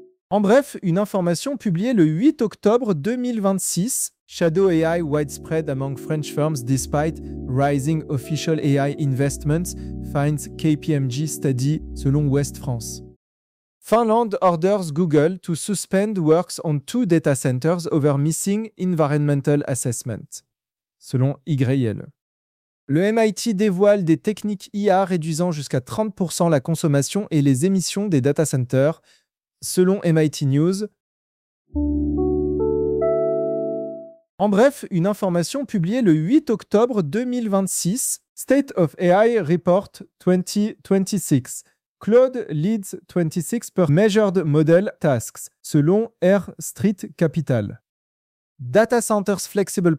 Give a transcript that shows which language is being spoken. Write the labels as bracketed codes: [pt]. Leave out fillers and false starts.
[fr] En bref, une information publiée le 8 octobre 2026, [en] Shadow AI widespread among French firms despite rising official AI investments, finds KPMG study, [fr] selon [en] West France. Finland orders Google to suspend works on two data centers over missing environmental assessment, [fr] selon [en] YL. [fr] Le MIT dévoile des techniques IA réduisant jusqu'à 30% la consommation et les émissions des data centers, selon MIT News. En bref, une information publiée le 8 octobre 2026, State of AI Report 2026. [en] Claude leads 26% measured model tasks, [fr] selon [en] Air Street Capital. Data centers' flexible power usage could save US grid billions, but scaling remains uncertain,